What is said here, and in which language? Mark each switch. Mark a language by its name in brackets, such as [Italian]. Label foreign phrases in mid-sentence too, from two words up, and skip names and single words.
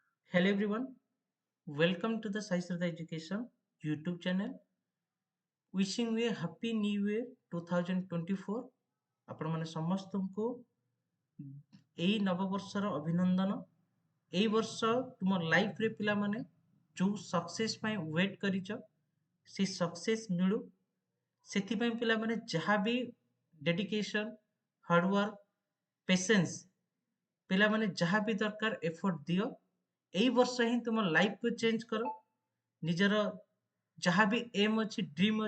[English] Hello everyone, welcome to the Sai Shraddha Education YouTube channel. Wishing you a happy new year 2024. [Odia] ଆପଣ ମାନେ ସମସ୍ତଙ୍କୁ ଏଇ ନବବର୍ଷର ଅଭିନନ୍ଦନ। ଏଇ ବର୍ଷ ତୁମ ଲାଇଫରେ ପିଲାମାନେ ଯୋଉ ସକ୍ସେସ୍ ପାଇଁ ୱେଟ୍ କରିଛ ସେ ସକ୍ସେସ୍ ମିଳୁ ସେଥିପାଇଁ ପିଲାମାନେ ଯାହା ବି [English] dedication hardwork patience [Odia] ପିଲାମାନେ ଯାହା ବି ଦରକାର ଏଫର୍ଟ ଦିଅ ଏଇ ବର୍ଷ ହିଁ ତୁମ ଲାଇଫକୁ ଚେଞ୍ଜ କର ନିଜର ଯାହା ବି ଏମ୍ ଅଛି ଡ୍ରିମ୍